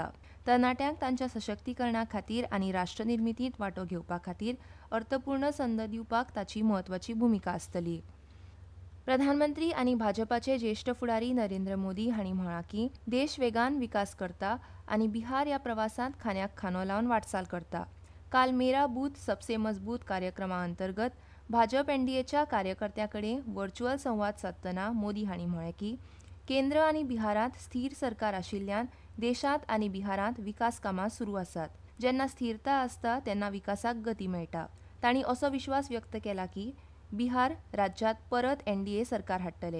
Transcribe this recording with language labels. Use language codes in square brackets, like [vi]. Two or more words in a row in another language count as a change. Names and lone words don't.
[kok] तरणाट्यांक तांच्या सशक्तीकरणा खातीर आनी राष्ट्र निर्मितींत वांटो घेवपा खातीर अर्थपूर्ण संद दिवपाक ताची म्हत्वाची भुमिका आसतली. प्रधानमंत्री आनी भाजपाचे ज्येश्ठ फुडारी नरेंद्र मोदी हांणी म्हळां की देश वेगान विकास करता आनी बिहार ह्या प्रवासांत खांद्याक खांदो लावन वाटचाल करता. काल मेरा बूथ सबसे मजबूत कार्यक्रमा अंतर्गत भाजप NDAच्या कार्यकर्त्यां कडेन व्हर्च्युअल संवाद साधतना मोदी हांणी म्हळें की केंद्र आनी बिहारांत स्थिर सरकार आशिल्ल्यान देशांत आनी बिहारांत विकास कामां सुरू आसात. जेन्ना स्थिरता आसता तेन्ना विकासाक गती मेळटा. तांणी असो विश्वास व्यक्त केला की बिहार राज्यांत परत NDA सरकार हाडटले.